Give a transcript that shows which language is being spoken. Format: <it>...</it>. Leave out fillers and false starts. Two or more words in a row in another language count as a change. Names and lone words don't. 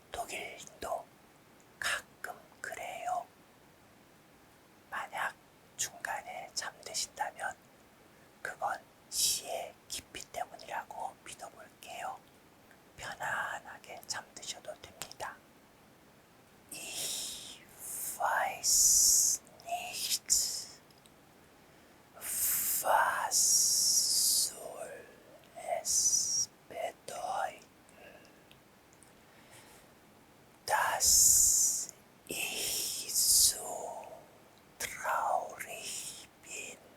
<ko>독일도 가끔 그래요. 만약 중간에 잠드신다면 그건 시의 깊이 때문이라고 믿어볼게요. 편안하게 잠드셔도 됩니다.</ko> <de>Ich weiß nicht, was soll es bedeuten, dass ich so traurig bin.</de>